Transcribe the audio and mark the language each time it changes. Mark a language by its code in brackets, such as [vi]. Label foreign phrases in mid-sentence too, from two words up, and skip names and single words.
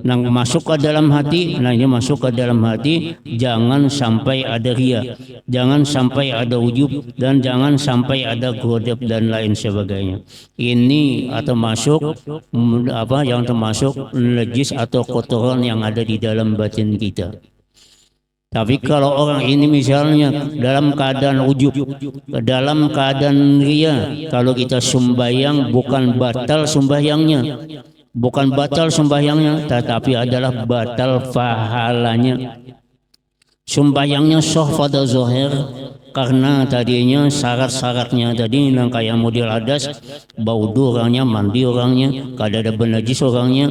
[id] Nang masuk ke dalam hati, nah ini masuk ke dalam hati, jangan sampai ada riya, jangan sampai ada ujub, dan jangan sampai ada ghadab dan lain sebagainya. Ini atau masuk yang termasuk najis atau kotoran yang ada di dalam batin kita. Tapi kalau orang ini misalnya dalam keadaan ujub, dalam keadaan riya, kalau kita sembahyang bukan batal sembahyangnya, bukan batal sembahyangnya, tetapi adalah batal pahalanya. Sembahyangnya sah pada zahir karena tadinya syarat-syaratnya tadi yang kayak model hadas, baudu orangnya, mandi orangnya, kada ada benajis orangnya.